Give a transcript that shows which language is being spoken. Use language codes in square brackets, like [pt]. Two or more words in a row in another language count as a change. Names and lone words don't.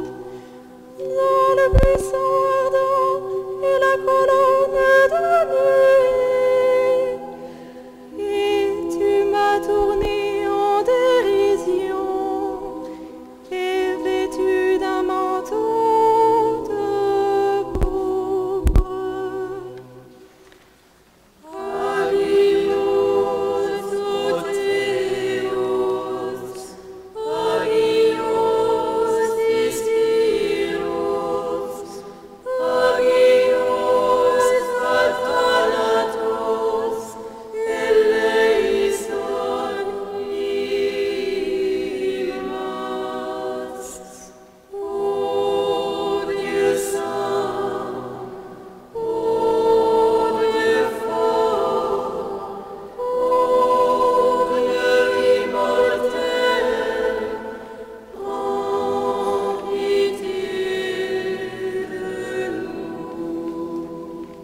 [fr] Dans le buisson ardent et la colonne de nuée. Et tu m'as tourné en dérision et vêtu d'un manteau de pourpre. [el] Άγιος ο Θεός, άγιος ισχυρός, άγιος αθάνατος, ελέησον ημάς. [fr] Ô Dieu saint, ô Dieu fort, ô Dieu immortel, prends pitié de nous.